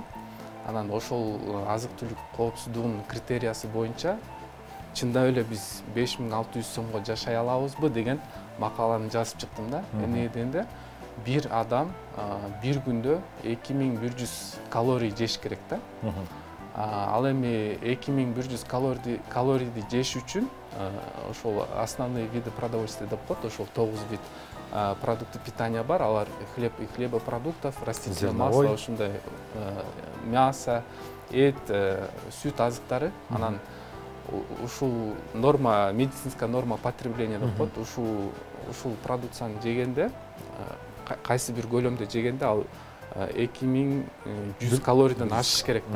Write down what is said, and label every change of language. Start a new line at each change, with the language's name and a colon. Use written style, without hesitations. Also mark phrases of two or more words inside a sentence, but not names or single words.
Kyrgyz: Анан ошол азык-түлүк коопсуздугунун критериясы боюнча чындап эле биз 5600 сомго жашай алабызбы деген макаланы жазып чыктым да. Эмне дегенде, бир адам бир күндө 2100 калорий жеш керек да. Ал эми 2100 калорийди жеш үчүн ошол
Russian: основные виды продовольствия
Kyrgyz: деп коет, ошол 9
Russian: вид продукты питания
Kyrgyz: бар.
Russian: Алар хлеб и хлебопродуктов, растительное масло,
Kyrgyz: ошондой мясо, эт, сүт азыктары. Анан ушул норма,
Russian: медицинская норма потребления
Kyrgyz: деп коет. Ушул продукцияны жегенде, кайсы бир көлөмдө жегенде ал 2100 калорийден ашыш керек да.